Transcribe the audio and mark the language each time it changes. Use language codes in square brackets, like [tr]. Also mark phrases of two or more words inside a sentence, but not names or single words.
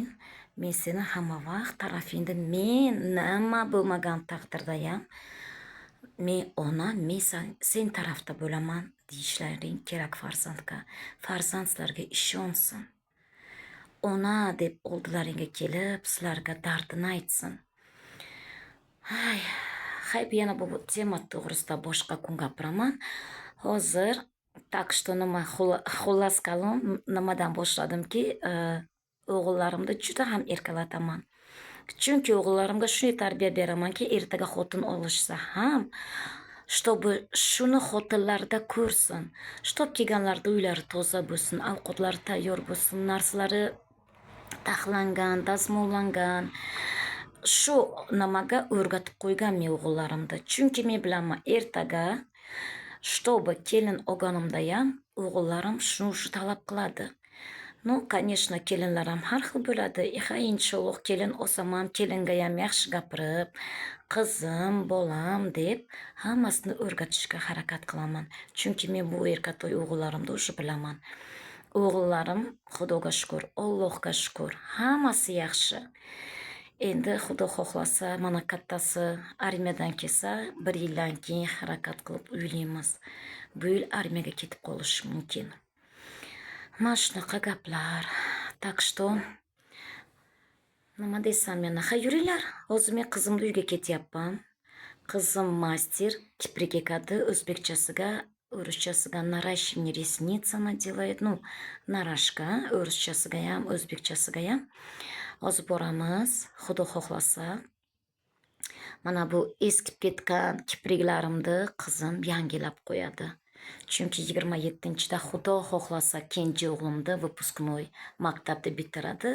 [uz] Men seni hamma vaqt tarafingda, men nima bo'lmagan taqdirda ham men ona, men sen tarafda bo'laman deyishlaring kerak farzandga. Farzand sizlarga ishonsin. Ona deb oldilaringga kelib, sizlarga dardini aytsin. Hayb yana bu tema to'g'risida boshqa kun gapiraman. Hozir [ru] так что [uz] nima xullas kalom nimadan boshladimki, o'g'illarimni juda ham erkalataman. Chunki o'g'illarimga shunday tarbiya beramanki, ertaga xotin olishsa ham чтобы shuni xotinlarda ko'rsin. Shtob kelganlarda uylari toza bo'lsin, ovqatlari tayyor bo'lsin, narsalari taxlangan, dazmollangan. Shu nimaga o'rgatib qo'yganman o'g'illarimda. Chunki men bilaman, ertaga чтобы kelin olganimda ham o'g'illarim shuni talab qiladi. [ru] Ну, конечно, [uz] kelinlar ham har xil bo'ladi. Inshaalloh kelin olsam ham kelinga ham yaxshi gapirib, qizim, bolam deb hammasini o'rgatishga harakat qilaman. Chunki men bu erkatoy o'g'illarimni o'sha bilaman. O'g'illarim, Xudoga shukr, Allohga shukr, hammasi yaxshi. Endi Xudo xohlasa, mana kattasi armiyadan kelsa, 1 yildan keyin harakat qilib uylaymiz. Bu yil armiyaga ketib qolishi mumkin. Mana shunaqa gaplar. [ru] Так что [uz] nima desam yana, yuringlar. Hozir men qizimni uyga ketyapman. Qizim master, kiprik ekadi, o'zbekchasiga, o'ruschasiga [ru] narащивание ресницами делает. Ну, [uz] narashka, o'ruschasiga ham, o'zbekchasiga ham. Hozir boramiz, Xudo xohlasa. Mana bu eskib ketgan kipriklarimni qizim yangilab qo'yadi. Chunki 27-da Xudo xohlasa kenji o'g'limni выпускной maktabda bitiradi.